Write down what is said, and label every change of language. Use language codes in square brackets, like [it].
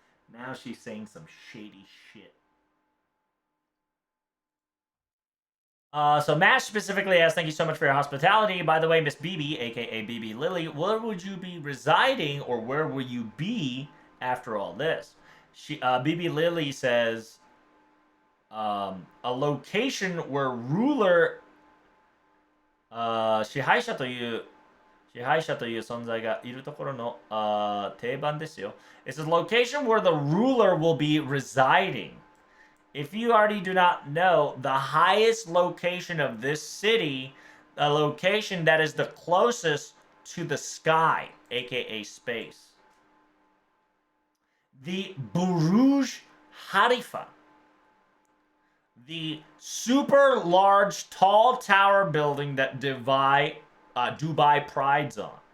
[en] Now she's saying some shady shit. So Mash specifically asks, thank you so much for your hospitality. By the way, Miss BB, aka BB Lily, where would you be residing, or where will you be after all this? BB Lily says, a location where ruler [ja] 支配者という存在がいるところの定番ですよ. [en] It's a location where the ruler will be residing. If you already do not know, the highest location of this city, a location that is the closest to the sky, aka space, the Buruj Harifa, the super large tall tower building that Dubai prides on.